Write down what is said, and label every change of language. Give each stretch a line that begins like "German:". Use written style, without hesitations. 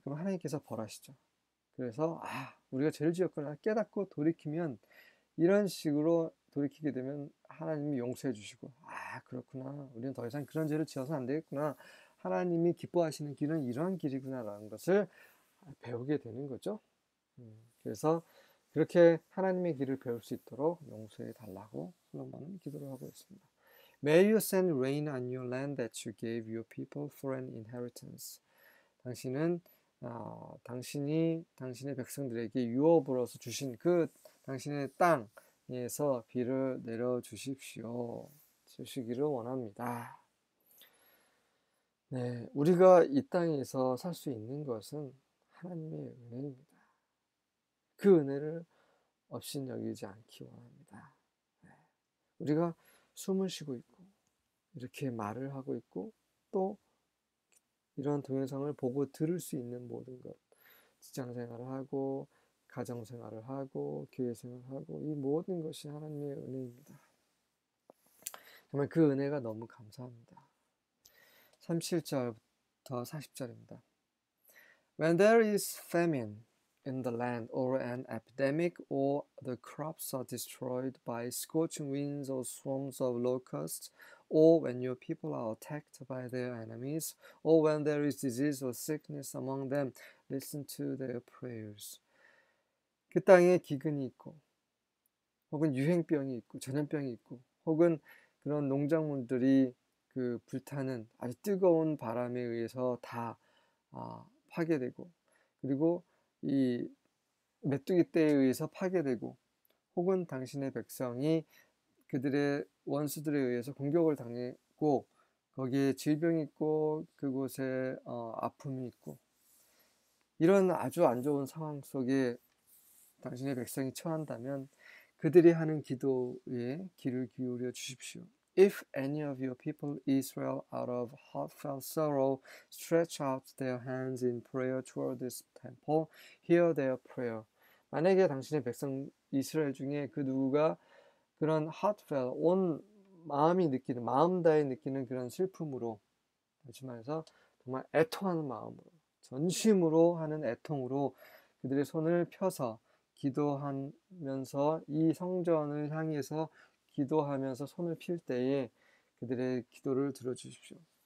Korean: 그럼 하나님께서 벌하시죠. 그래서 우리가 죄를 지었구나 깨닫고 돌이키면 이런 식으로 돌이키게 되면 하나님이 용서해 주시고 그렇구나. 우리는 더 이상 그런 죄를 지어서 안 되겠구나. 하나님이 기뻐하시는 길은 이러한 길이구나라는 것을 배우게 되는 거죠. 그래서 그렇게 하나님의 길을 배울 수 있도록 용서해 달라고 솔로몬은 기도를 하고 있습니다.
English: May you send rain on your land that you gave your people for an inheritance.
Korean: 당신은 당신이 당신의 백성들에게 유업으로서 주신 그 당신의 땅에서 비를 내려 주시기를 원합니다. 네, 우리가 이 땅에서 살 수 있는 것은 하나님의 은혜입니다. 그 은혜를 없인 여기지 않기 원합니다. 네, 우리가 숨을 쉬고 있고 이렇게 말을 하고 있고 또 이런 동영상을 보고 들을 수 있는 모든 것, 직장 생활을 하고 가정 생활을 하고 교회 생활을 하고 이 모든 것이 하나님의 은혜입니다. 정말 그 은혜가 너무 감사합니다. 37절부터 40절입니다.
English: When there is famine in the land or an epidemic or the crops are destroyed by scorching winds or swarms of locusts, or when your people are attacked by their enemies, or when there is disease or sickness among them, listen to their prayers.
Korean: 그 땅에 기근이 있고 혹은 유행병이 있고 전염병이 있고 혹은 그런 농작물들이 그 불타는 아주 뜨거운 바람에 의해서 다 파괴되고 그리고 이 메뚜기 떼에 의해서 파괴되고 혹은 당신의 백성이 그들의 원수들에 의해서 공격을 당했고 거기에 질병이 있고 그곳에 아픔이 있고 이런 아주 안 좋은 상황 속에 당신의 백성이 처한다면 그들이 하는 기도에 귀를 기울여 주십시오.
English: If any of your people Israel out of heartfelt sorrow stretch out their hands in prayer toward this temple, hear their prayer.
Korean: 만약에 당신의 백성 이스라엘 중에 그 누구가 그런 heartfelt, 온 마음이 느끼는, 마음 다해 느끼는 그런 슬픔으로, 다시 말해서 정말 애통하는 마음으로, 전심으로 하는 애통으로 그들의 손을 펴서 기도하면서 이 성전을 향해서 기도하면서 손을 필 때에 그들의 기도를 들어주십시오.